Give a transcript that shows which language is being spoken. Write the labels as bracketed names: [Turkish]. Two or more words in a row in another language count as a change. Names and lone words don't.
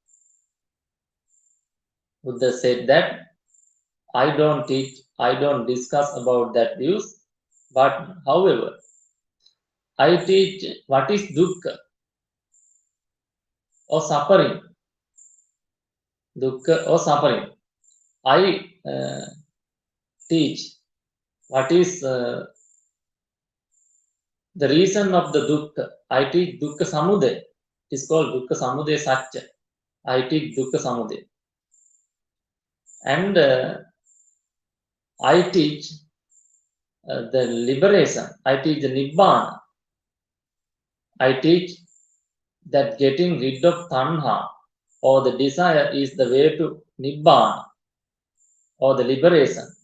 [English] Buddha said that I don't teach, I don't discuss about that views, but however, I teach what is dukkha or suffering. Dukkha or suffering. I teach what is the reason of the dukkha. I teach [Pali] dukkha samudaya. [English] It is called [Pali] dukkha samudaya satya. [English] I teach [Pali] dukkha samudaya. [English] And I teach the liberation. I teach the nibbana. I teach that getting rid of tanha or the desire is the way to nibbana or the liberation.